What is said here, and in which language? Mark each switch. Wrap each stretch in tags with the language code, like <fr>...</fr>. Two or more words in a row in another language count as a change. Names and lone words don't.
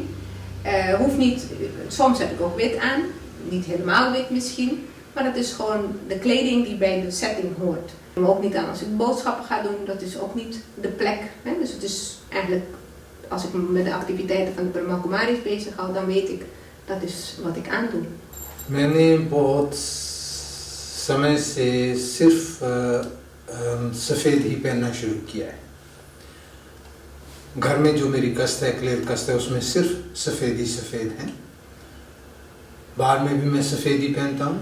<nl>Hoeft niet, soms heb ik ook wit aan, niet helemaal wit misschien, maar dat is gewoon de kleding die bij de setting hoort. Ik ook niet aan als ik boodschappen ga doen, dat is ook niet de plek. Hè? Dus het is eigenlijk, als ik me met de activiteiten van de Brahma Kumaris bezig hou, dan weet ik dat is wat ik aandoe.</nl> <hi>मैंने बहुत समय से सिर्फ सफ़ेद ही पहनना शुरू किया है। घर में जो मेरी कस्त है, क्लियर कस्त है, उसमें सिर्फ सफ़ेद ही सफ़ेद है। बाहर में भी मैं सफ़ेद ही पहनता हूँ।</hi>